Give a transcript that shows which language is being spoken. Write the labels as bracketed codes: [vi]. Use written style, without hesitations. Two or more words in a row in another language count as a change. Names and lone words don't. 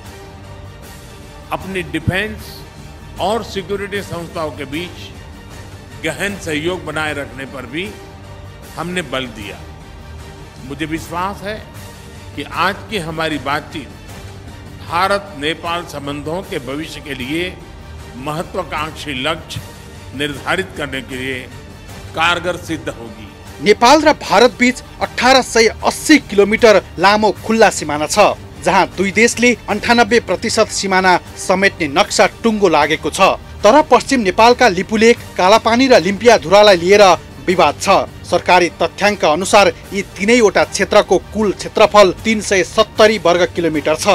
[hi] अपनी डिफेंस और सिक्योरिटी संस्थाओं के बीच गहन सहयोग बनाए रखने पर भी हमने बल दिया। मुझे विश्वास है कि आज की हमारी बातचीत भारत नेपाल संबंधों के भविष्य के लिए महत्वाकांक्षी लक्ष्य निर्धारित करने के लिए कारगर सिद्ध होगी। [ne] नेपाल र भारत बीच 1880 किलोमिटर लामो खुल्ला सिमाना छ, जहाँ दुई देशले 98% सिमाना समेट्ने नक्सा टुङ्गो लागेको छ। तर पश्चिम नेपालका लिपुलेख, कालापानी र लिम्पियाधुरालाई लिएर विवाद छ। सरकारी तथ्याङ्क अनुसार यी तीनैवटा क्षेत्रको कुल क्षेत्रफल 370 वर्ग किलोमिटर छ।